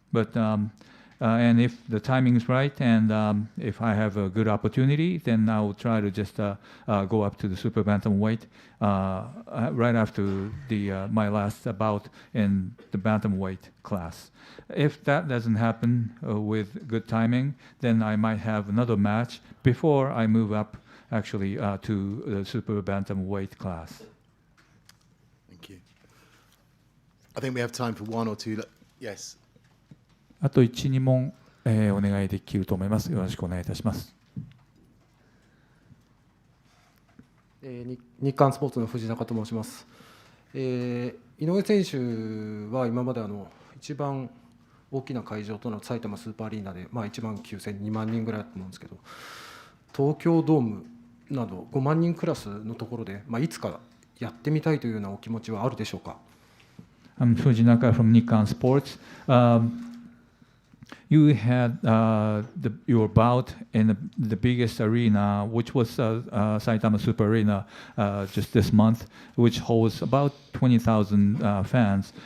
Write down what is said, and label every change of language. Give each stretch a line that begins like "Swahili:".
English: But and if the timing is right and if I have a good opportunity, then I will try to just go up to the super bantamweight right after my last bout in the bantamweight class. If that doesn't happen with good timing, then I might have another match before I move up actually to the super bantamweight class. Thank you. I think we have time for one or two. Yes.
Japanese: あと1、2問、お願いできると思います。よろしくお願いいたします。日刊スポーツの藤中と申します。井上選手は今まで一番大きな会場との埼玉スーパーアリーナで、1万9000、2万人ぐらいだと思うんですけど、東京ドームなど5万人クラスのところで、いつかやってみたいというようなお気持ちはあるでしょうか。
English: I'm Fujinaka from Nikkan Sports. You had your bout in the biggest arena, which was Saitama Super Arena just this month, which holds about 20,000 fans.